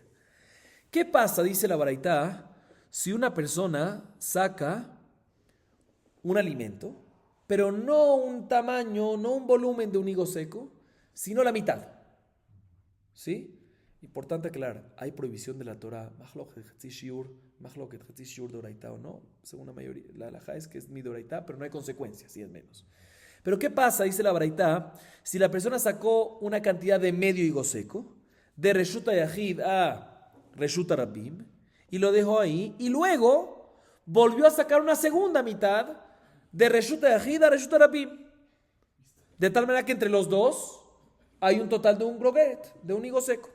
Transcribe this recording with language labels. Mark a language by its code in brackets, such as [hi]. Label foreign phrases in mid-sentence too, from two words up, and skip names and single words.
[es] ¿Qué pasa, dice la Baraitá, si una persona saca un alimento, pero no un tamaño, no un volumen de un higo seco, sino la mitad? ¿Sí? Importante aclarar, hay prohibición de la Torah, [he] מחלוקת חצי שיעור דאורייתא [es] o no, según la mayoría, la halajá es que es [he] מדאורייתא, [es] pero no hay consecuencias, si es menos. Pero ¿qué pasa? Dice la Baraitá, si la persona sacó una cantidad de medio higo seco, de [he] רשות יחיד [es] a [he] רשות רבים, [es] y lo dejó ahí, y luego volvió a sacar una segunda mitad de [he] רשות יחיד [es] a [he] רשות רבים, [es] de tal manera que entre los dos hay un total de un grogeret, de un higo seco.